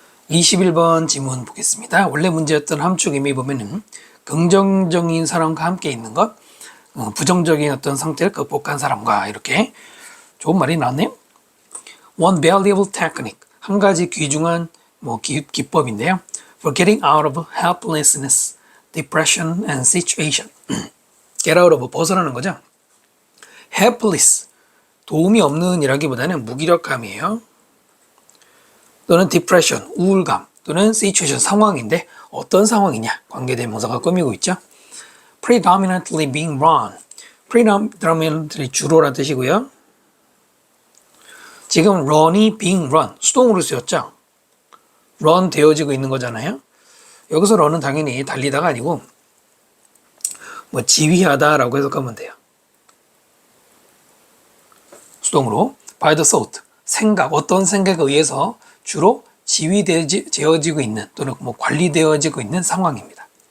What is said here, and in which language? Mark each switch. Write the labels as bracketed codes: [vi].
[ko] 21번 지문 보겠습니다. 원래 문제였던 함축 의미 보면은 긍정적인 사람과 함께 있는 것, 부정적인 어떤 상태를 극복한 사람과 이렇게 좋은 말이 나왔네요. [en] One valuable technique, [ko] 한 가지 귀중한 기법인데요. [en] For getting out of helplessness, depression and situation. Get out of [ko] 벗어나는 거죠. Helpless, 도움이 없는 이라기보다는 무기력함이에요. 또는 depression, 우울감, 또는 situation, 상황인데 어떤 상황이냐, 관계대명사가 꾸미고 있죠. [en] Predominantly being run, predominantly [ko] 주로란 뜻이고요. 지금 run이 [en] being run, [ko] 수동으로 쓰였죠. run 되어지고 있는 거잖아요. 여기서 run은 당연히 달리다가 아니고 지휘하다라고 해석하면 돼요. 수동으로 [en] by the thought, [ko] 생각, 어떤 생각에 의해서 주로 지휘되어지고 있는 또는 관리되어지고 있는 상황입니다.